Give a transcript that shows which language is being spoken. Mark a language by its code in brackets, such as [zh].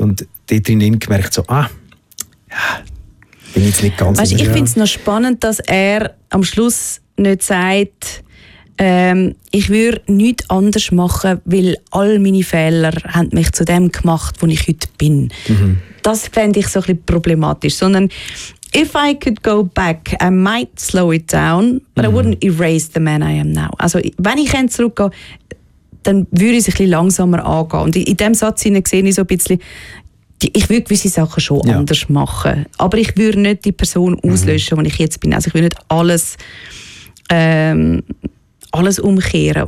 [de] Und dort drin gemerkt, bin ich jetzt nicht ganz sicher. Ich finde es noch spannend, dass er am Schluss nicht sagt, ich würde nichts anders machen, weil all meine Fehler haben mich zu dem gemacht, wo ich heute bin. Das fände ich so ein bisschen problematisch. [en] Sondern, if I could go back, I might slow it down, but I wouldn't erase the man I am now. [de] Also, wenn ich zurückgehe, dann würde ich es ein bisschen langsamer angehen. Und in dem Satz sehe ich so ein bisschen, ich würde gewisse Sachen schon anders machen, aber ich würde nicht die Person auslöschen, die ich jetzt bin. Also, ich würde nicht alles umkehren.